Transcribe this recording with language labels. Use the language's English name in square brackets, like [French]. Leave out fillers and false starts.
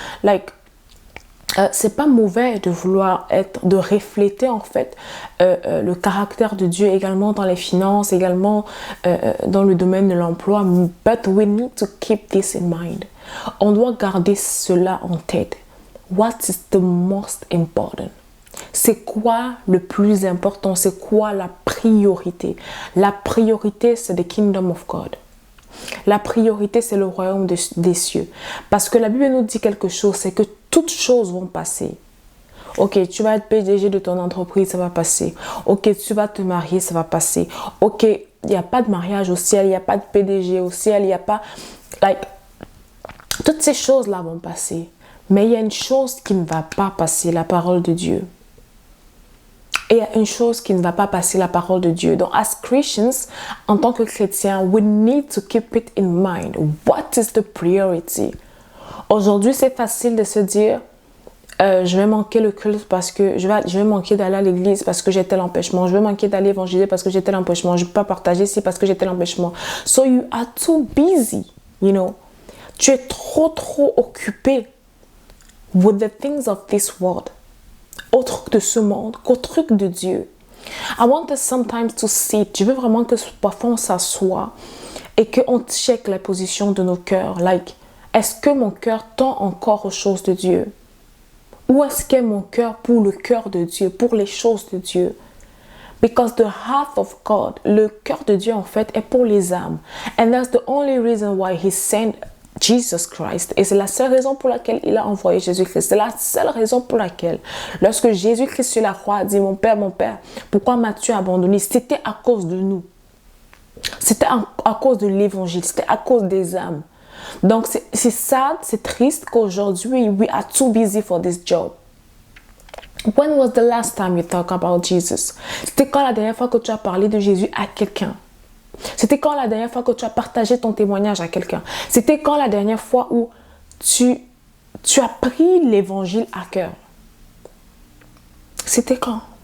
[French] Like, c'est pas mauvais de vouloir de refléter en fait le caractère de Dieu également dans les finances, également dans le domaine de l'emploi, [English] but we need to keep this in mind. [French] On doit garder cela en tête. [English] What is the most important? [French] C'est quoi le plus important? C'est quoi la priorité? La priorité, c'est [English] the kingdom of God. [French] La priorité, c'est le royaume des cieux. Parce que la Bible nous dit quelque chose, c'est que toutes choses vont passer. Ok, tu vas être PDG de ton entreprise, ça va passer. Ok, tu vas te marier, ça va passer. Ok, il n'y a pas de mariage au ciel, il n'y a pas de PDG au ciel, il n'y a pas... toutes ces choses-là vont passer. Mais il y a une chose qui ne va pas passer, la parole de Dieu. Et il y a une chose qui ne va pas passer, la parole de Dieu. Donc, [English] as Christians, [French] en tant que chrétiens, [English] we need to keep it in mind. What is the priority? [French] Aujourd'hui, c'est facile de se dire, je vais manquer le culte parce que je vais manquer d'aller à l'église parce que j'ai tel empêchement. Je vais manquer d'aller évangéliser parce que j'ai tel empêchement. Je ne peux pas partager ici parce que j'ai tel empêchement. [English] So you are too busy, you know. [French] Tu es trop occupé [English] with the things of this world. [French] Au truc de ce monde, qu'au truc de Dieu. [English] I want us sometimes to sit. [French] Je veux vraiment que parfois on s'assoie et qu'on check la position de nos cœurs. Like, est-ce que mon cœur tend encore aux choses de Dieu? Ou est-ce qu'est mon cœur pour le cœur de Dieu, pour les choses de Dieu? [English] Because the heart of God, [French] le cœur de Dieu en fait est pour les âmes. [English] And that's the only reason why He sent Jesus Christ. [French] Et c'est la seule raison pour laquelle il a envoyé Jésus-Christ. C'est la seule raison pour laquelle, lorsque Jésus-Christ sur la croix a dit, mon Père, pourquoi m'as-tu abandonné? C'était à cause de nous. C'était à cause de l'évangile. C'était à cause des âmes. Donc, c'est sad, c'est triste qu'aujourd'hui, [English] we are too busy for this job. When was the last time you talked about Jesus? [French] C'était quand la dernière fois que tu as parlé de Jésus à quelqu'un? C'était quand la dernière fois que tu as partagé ton témoignage à quelqu'un? C'était quand la dernière fois où tu as pris l'évangile à cœur? C'était quand?